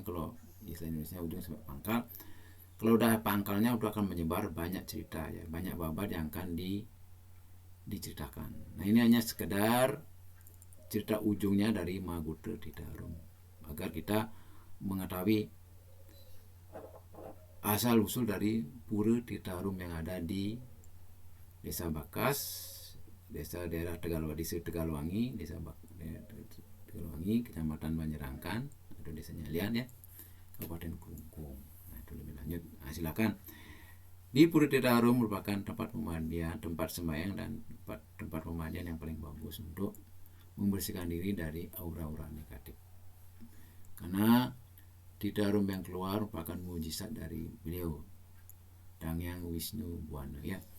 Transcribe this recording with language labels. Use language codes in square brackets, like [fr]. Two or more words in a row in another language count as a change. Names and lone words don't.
[id] Kalau istilah Indonesia ujung sampai pangkal. Kalau udah pangkalnya udah akan menyebar banyak cerita ya, banyak babat yang akan diceritakan. Nah, ini hanya sekedar cerita ujungnya dari Mahagotra Ditarum agar kita mengetahui asal usul dari Pura Ditarum yang ada di desa Bakas, daerah Tegalwangi, Tegalwangi, Kecamatan Banjarangkan atau desa Nyalian ya, Kabupaten Kelungkung. Itu lebih lanjut. Nah, silakan. Di Pura Ditarum merupakan tempat pemandian, tempat sembahyang dan tempat pemandian yang paling bagus untuk membersihkan diri dari aura-aura negatif. Karena Ditarum yang keluar merupakan mujizat dari beliau, Dangyang Wisnu Buwana ya.